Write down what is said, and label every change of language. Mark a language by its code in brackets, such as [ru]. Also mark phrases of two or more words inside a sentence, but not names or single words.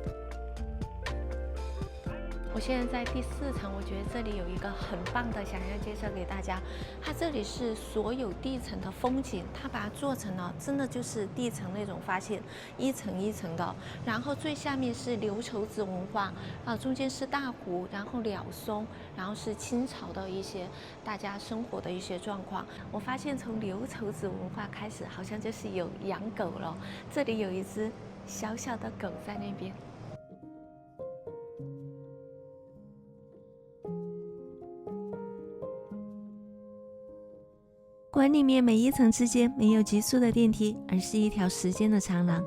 [zh] 我現在在第4層，我覺得這裡有一個很棒的，想要介紹給大家。它這裡是所有地層的風景，它把它做成了真的就是地層那種發現，一層一層的。然後最下面是琉球子文化，中間是大湖，然後鳥松，然後是清朝的一些大家生活的一些狀況。我發現從琉球子文化開始，好像就是有養狗了。這裡有一隻小小的狗在那邊。館裡面每一層之間沒有急速的電梯，而是一條時間的長廊。